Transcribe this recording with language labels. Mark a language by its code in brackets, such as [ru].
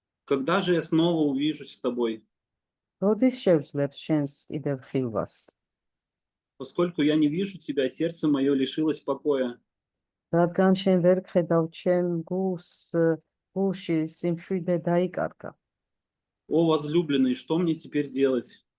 [ru] когда же я снова увижусь с тобой? [ka] როდის შევძლებს შენს კიდევ ხილვას? [ru] Поскольку я не вижу тебя, сердце мое лишилось покоя. [ka] რადგან შენ ვერ გხედავ ჩემ გულში სიმშვიდე დაიკარგა. [ru] О возлюбленный, что мне теперь делать?